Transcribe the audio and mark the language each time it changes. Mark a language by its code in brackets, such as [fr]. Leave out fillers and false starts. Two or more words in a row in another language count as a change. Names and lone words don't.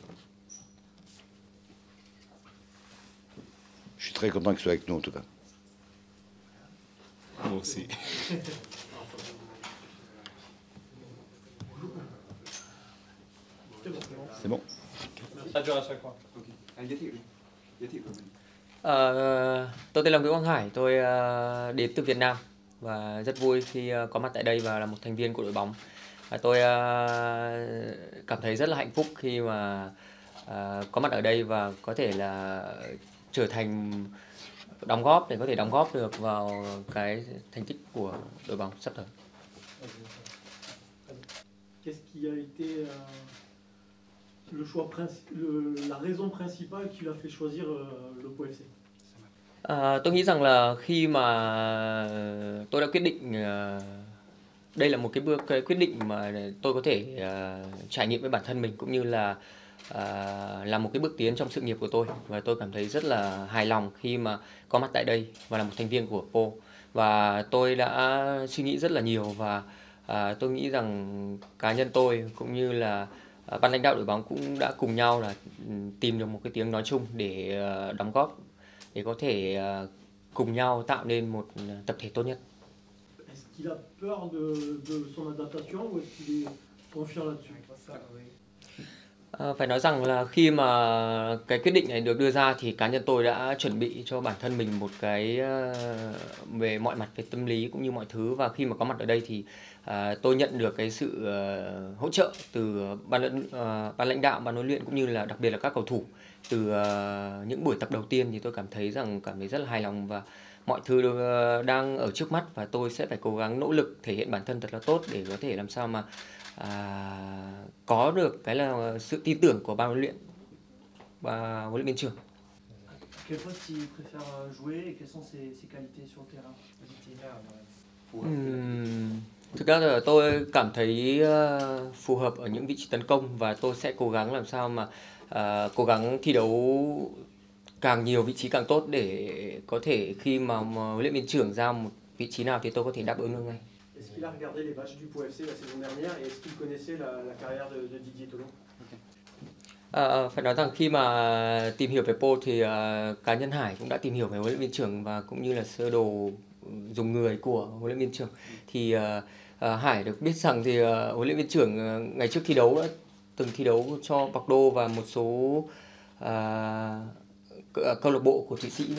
[fr] Je suis très content qu'il soit avec nous en tout cas. Moi aussi. C'est bon. Ça dure à chaque fois. [vi] Tôi tên là Nguyễn Quang Hải, tôi đến từ Việt Nam và rất vui khi có mặt tại đây và là một thành viên của đội bóng. Và tôi cảm thấy rất là hạnh phúc khi mà có mặt ở đây và có thể là trở thành đóng góp được vào cái thành tích của đội bóng sắp tới. [fr] Qu'est-ce qui a été la raison principale qui l'a fait choisir le Pau FC? [vi] Tôi nghĩ rằng là khi mà tôi đã quyết định đây là một cái quyết định mà tôi có thể trải nghiệm với bản thân mình cũng như là một cái bước tiến trong sự nghiệp của tôi, và tôi cảm thấy rất là hài lòng khi mà có mặt tại đây và là một thành viên của Pau. Và tôi đã suy nghĩ rất là nhiều và tôi nghĩ rằng cá nhân tôi cũng như là ban lãnh đạo đội bóng cũng đã cùng nhau là tìm được một cái tiếng nói chung để đóng góp, để có thể cùng nhau tạo nên một tập thể tốt nhất. [fr] Est-ce qu'il a peur de son adaptation ou est-ce qu'il est confiant là-dessus? [vi] Phải nói rằng là khi mà cái quyết định này được đưa ra thì cá nhân tôi đã chuẩn bị cho bản thân mình một cái về mọi mặt, về tâm lý cũng như mọi thứ, và khi mà có mặt ở đây thì tôi nhận được cái sự hỗ trợ từ ban lãnh đạo, ban huấn luyện cũng như là đặc biệt là các cầu thủ. Từ những buổi tập đầu tiên thì tôi cảm thấy rất là hài lòng và mọi thứ đang ở trước mắt, và tôi sẽ phải cố gắng nỗ lực thể hiện bản thân thật là tốt để có thể làm sao mà có được cái là sự tin tưởng của ban huấn luyện và huấn luyện viên trưởng. [fr] Quel poste il préfère jouer et quelles sont ses qualités sur le terrain? [vi] Thực ra là tôi cảm thấy phù hợp ở những vị trí tấn công và tôi sẽ cố gắng làm sao mà cố gắng thi đấu càng nhiều vị trí càng tốt để có thể khi mà huấn luyện viên trưởng giao một vị trí nào thì tôi có thể đáp ứng được ngay. [fr] Est-ce qu'il a regardé les matchs du Pau FC la saison dernière et est-ce qu'il connaissait la carrière de Didier Tholon? [vi] Phải nói rằng khi mà tìm hiểu về Po thì cá nhân Hải cũng đã tìm hiểu về huấn luyện viên trưởng và cũng như là sơ đồ dùng người của huấn luyện viên trưởng. Thì Hải được biết rằng thì huấn luyện viên trưởng ngày trước thi đấu đã từng thi đấu cho Bordeaux và một số câu lạc bộ của Thụy Sĩ nữa.